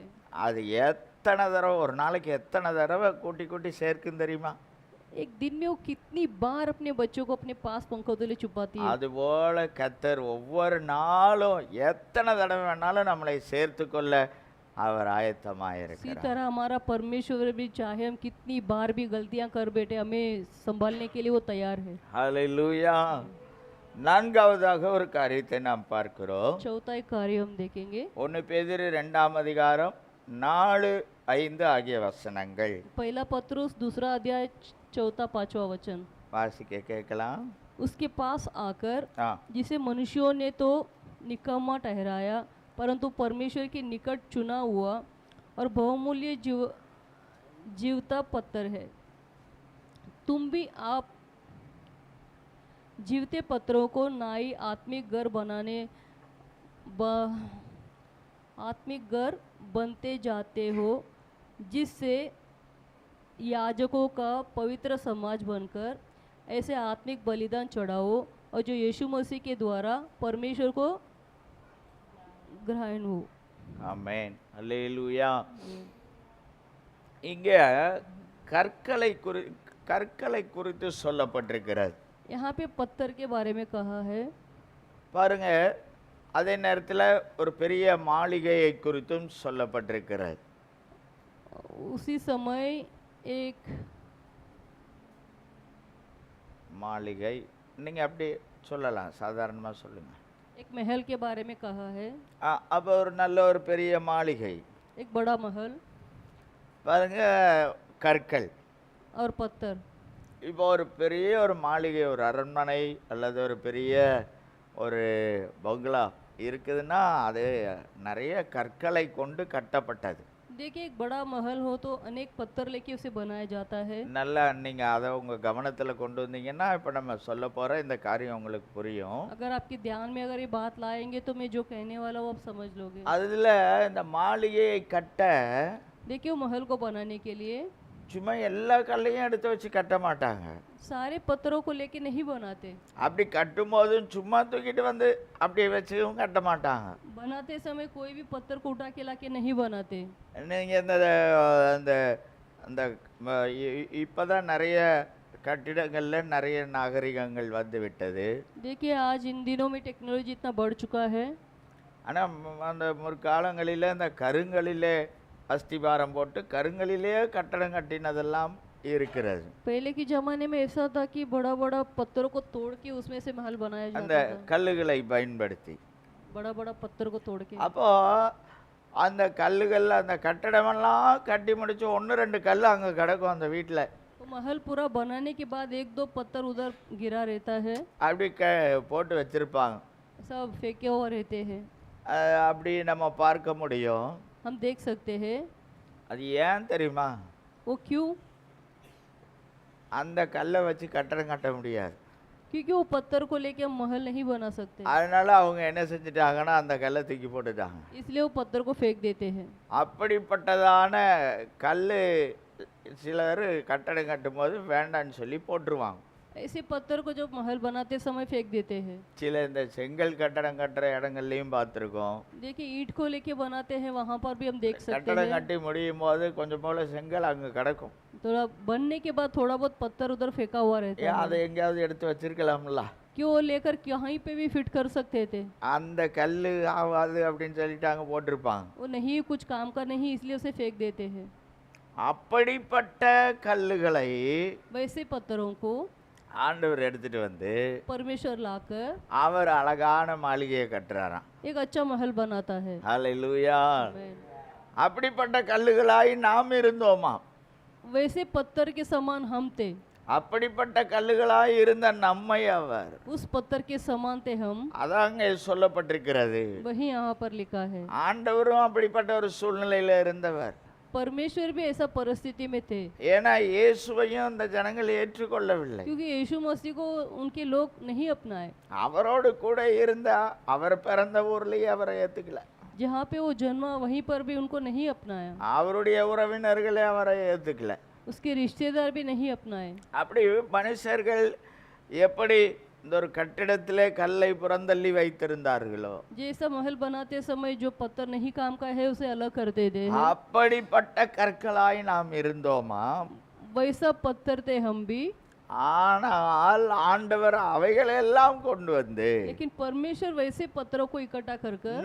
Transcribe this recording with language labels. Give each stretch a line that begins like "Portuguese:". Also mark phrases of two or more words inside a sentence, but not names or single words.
Tamil: அது எத்தனை தடவை, ஒரு நாளைக்கு எத்தனை தடவை கூட்டி கூட்டி சேர்க்கும் தெரியுமா?
Hindi: एक दिन में वो कितनी बार अपने बच्चों को अपने पास पंखों तले छुपाती है।
Tamil: அதுபோல கர்த்தர் ஒவ்வொரு நாளும் எத்தனை தடவை வேணாலும் நம்மளை சேர்த்து கொள்ள அவர்
Hindi: इसी
Tamil: ஆயத்தமாயிருக்கிறார்.
Hindi: तरह हमारा परमेश्वर भी चाहे हम कितनी बार भी गलतियां कर बैठे, हमें संभालने के लिए वो तैयार है।
Tamil: ஹல்லேலூயா. நான்காவதாக ஒரு காரியத்தை நாம் பார்க்கிறோம்.
Hindi: चौथा एक कार्य हम देखेंगे,
Tamil: 1 பேதுரு 2ஆம் அதிகாரம் 4, 5 ஆகிய வசனங்கள்
Hindi: पहला पत्रुस 2 अध्याय 4 5वां वचन।
Tamil: வாசிக்க கேட்கலாம்.
Hindi: उसके पास आकर ஆ, जिसे मनुष्यों ने तो निकम्मा ठहराया, परंतु परमेश्वर के निकट चुना हुआ और बहुमूल्य जीवता पत्थर है। तुम भी आप जीवते पत्थरों को नाई आत्मिक घर बनते जाते हो, जिससे याजकों का पवित्र समाज बनकर ऐसे आत्मिक बलिदान चढ़ाओ और जो यीशु मसीह के द्वारा परमेश्वर को ग्रहण हो।
Tamil: ஆமென். அல்லேலூயா. இங்க கற்களை குறித்து சொல்லப்பட்டிருக்கிறது.
Hindi: यहाँ पे पत्थर के बारे में कहा है,
Tamil: பாருங்க, அதே நேரத்தில் ஒரு பெரிய மாளிகையை குறித்தும் சொல்லப்பட்டிருக்கிறது.
Hindi: उसी समय एक
Tamil: மாளிகை நீங்க அப்படி சொல்லலாம், சாதாரணமாக சொல்லுங்க.
Hindi: एक महल के बारे में कहा है,
Tamil: அப்போ ஒரு நல்ல ஒரு பெரிய மாளிகை.
Hindi: एक बड़ा महल
Tamil: பாருங்க, கற்கள்.
Hindi: और पत्थर।
Tamil: இப்போ ஒரு பெரிய ஒரு மாளிகை, ஒரு அரண்மனை அல்லது ஒரு பெரிய ஒரு பங்களா இருக்குதுன்னா அது நிறைய கற்களை கொண்டு கட்டப்பட்டது.
Hindi: देखिए एक बड़ा महल हो तो अनेक पत्थर लेके उसे बनाया जाता है।
Tamil: நல்லா நீங்கள் அதை உங்கள் கவனத்தில் கொண்டு வந்தீங்கன்னா இப்போ நம்ம சொல்ல போகிற இந்த காரியம் உங்களுக்கு புரியும்.
Hindi: अगर आपके ध्यान में अगर ये बात लाएंगे तो मैं जो कहने वाला हूँ आप समझ लोगे।
Tamil: அதில் இந்த மாளிகையை கட்ட
Hindi: देखिए वो महल को बनाने के लिए
Tamil: சும்மா எல்லா கல்லையும் எடுத்து வச்சு கட்ட மாட்டாங்க.
Hindi: सारे पत्थरों को लेके नहीं बनाते,
Tamil: அப்படி கட்டும்போதும் சும்மா தூக்கிட்டு வந்து அப்படியே வச்சும் கட்ட மாட்டாங்க.
Hindi: बनाते समय कोई भी पत्थर को उठा के लाके नहीं बनाते।
Tamil: நீங்கள் இந்த அந்த அந்த இப்போதான் நிறைய கட்டிடங்களில் நிறைய நாகரிகங்கள் வந்து விட்டது.
Hindi: देखिए आज इन दिनों में टेक्नोलॉजी इतना बढ़ चुका है,
Tamil: ஆனால் அந்த முற்காலங்களில் இந்த கருங்களிலே அஸ்திபாரம் போட்டு கருங்களிலே கட்டடம் கட்டினதெல்லாம் இருக்கிறது.
Hindi: पहले के जमाने में ऐसा था कि बड़ा बड़ा पत्थरों को तोड़ के उसमें से महल बनाया
Tamil: அந்த
Hindi: जाता था,
Tamil: கல்லுகளை பயன்படுத்தி.
Hindi: बड़ा बड़ा पत्थर को तोड़ के।
Tamil: அப்போ அந்த கல்லுகள் அந்த கட்டடமெல்லாம் கட்டி முடிச்சு 1-2 கல் அங்கே கிடக்கும் அந்த வீட்டில்.
Hindi: तो महल पूरा बनाने के बाद 1-2 पत्थर उधर गिरा रहता है,
Tamil: அப்படி போட்டு வச்சிருப்பாங்க.
Hindi: सब फेंके हुए रहते हैं,
Tamil: அப்படி நம்ம பார்க்க முடியும்.
Hindi: हम देख सकते हैं।
Tamil: அது ஏன் தெரியுமா?
Hindi: वो क्यों?
Tamil: அந்த கல்லை வச்சு கட்டடம் கட்ட முடியாது.
Hindi: क्योंकि वो पत्थर को लेके हम महल नहीं बना सकते,
Tamil: அதனால அவங்க என்ன செஞ்சுட்டாங்கன்னா அந்த கல்லை தூக்கி போட்டுட்டாங்க.
Hindi: इसलिए वो पत्थर को फेंक देते हैं।
Tamil: அப்படிப்பட்டதான கல் சிலர் கட்டடம் கட்டும்போது வேண்டான்னு சொல்லி போட்டுருவாங்க.
Hindi: ऐसे पत्थर को जब महल बनाते समय फेंक देते हैं।
Tamil: சில இந்த செங்கல் கட்டடம் கட்டுற இடங்கள்லையும் பார்த்துருக்கோம்.
Hindi: देखिए ईंट को लेके बनाते हैं, वहाँ पर भी हम देख सकते
Tamil: கட்டடம்
Hindi: हैं।
Tamil: கட்டி முடியும் போது கொஞ்சம் போல செங்கல் அங்கே கிடக்கும்.
Hindi: थोड़ा बनने के बाद थोड़ा बहुत पत्थर उधर फेंका हुआ रहता
Tamil: ஏன்
Hindi: है,
Tamil: அதை எங்கேயாவது எடுத்து வச்சிருக்கலாம்ல?
Hindi: क्यों लेकर कहीं पे भी फिट कर सकते थे।
Tamil: அந்த கல் ஆகாது அப்படின்னு சொல்லிட்டு அங்கே போட்டிருப்பாங்க.
Hindi: वो नहीं कुछ काम का नहीं, इसलिए उसे फेंक देते हैं।
Tamil: அப்படிப்பட்ட கல்லுகளை
Hindi: वैसे पत्थरों को
Tamil: ஆண்டவர் எடுத்துட்டு வந்து
Hindi: परमेश्वर लाकर
Tamil: அவர் அழகான மாளிகையை கட்டுறாராம்.
Hindi: एक अच्छा महल बनाता है।
Tamil: ஹல்லேலூயா.
Hindi: Amen।
Tamil: அப்படிப்பட்ட கல்லுகளாய் நாம் இருந்தோமா?
Hindi: वैसे पत्थर के समान हम थे,
Tamil: அப்படிப்பட்ட கல்லுகளாய் இருந்த நம்மை அவர்,
Hindi: उस पत्थर के समान थे हम,
Tamil: அதாங்க சொல்லப்பட்டிருக்கிறது.
Hindi: वही यहाँ पर लिखा है।
Tamil: ஆண்டவரும் அப்படிப்பட்ட ஒரு சூழ்நிலையில இருந்தவர்.
Hindi: परमेश्वर भी ऐसा परिस्थिति में थे,
Tamil: ஏன்னா இயேசுவையும் அந்த ஜனங்கள் ஏற்றுக்கொள்ளவில்லை.
Hindi: क्योंकि यीशु मसीह को उनके लोग नहीं अपनाए।
Tamil: அவரோடு கூட இருந்தா அவர் பிறந்த ஊர்லயே அவரை ஏத்துக்கல.
Hindi: जहाँ पे वो जन्मा वहीं पर भी उनको नहीं अपनाया,
Tamil: அவருடைய உறவினர்களே அவரை ஏத்துக்கல.
Hindi: उसके रिश्तेदार भी नहीं अपनाए।
Tamil: அப்படி மனுஷர்கள் எப்படி இந்த ஒரு கட்டிடத்திலே கல்லை புறந்தள்ளி வைத்திருந்தார்களோ
Hindi: जैसा महल बनाते समय जो पत्थर नहीं काम का है उसे अलग कर देते हैं,
Tamil: அப்படிப்பட்ட கற்களாய் நாம் இருந்தோமா?
Hindi: वैसा पत्थर थे हम भी।
Tamil: ஆனால் ஆண்டவர் அவைகளெல்லாம் கொண்டு வந்து
Hindi: लेकिन परमेश्वर वैसे पत्थरों को इकट्ठा कर कर